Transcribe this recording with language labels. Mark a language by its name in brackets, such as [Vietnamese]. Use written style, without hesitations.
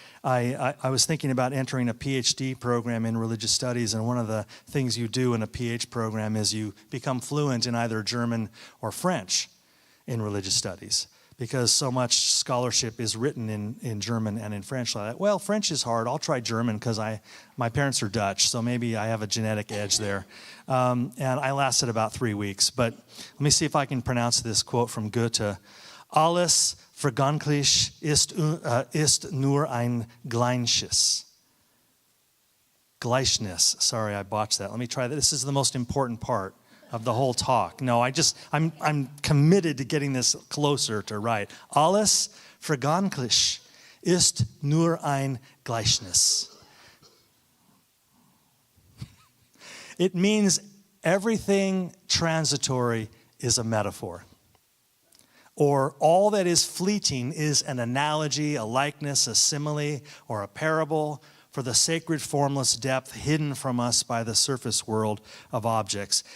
[English] I was thinking about entering a PhD program in religious studies, and one of the things you do in a PhD program is you become fluent in either German or French in religious studies, because so much scholarship is written in German and in French. Like that. Well, French is hard. I'll try German because my parents are Dutch, so maybe I have a genetic edge there. And I lasted about 3 weeks. But let me see if I can pronounce this quote from Goethe. [German] Alles vergänglich ist nur ein Gleichnis. Gleichnis. [English] Sorry, I botched that. Let me try that. This is the most important part of the whole talk. No, I'm committed to getting this closer to right. [German] Alles vergänglich ist nur ein Gleichnis. [English] It means everything transitory is a metaphor. Or all that is fleeting is an analogy, a likeness, a simile, or a parable for the sacred formless depth hidden from us by the surface world of objects.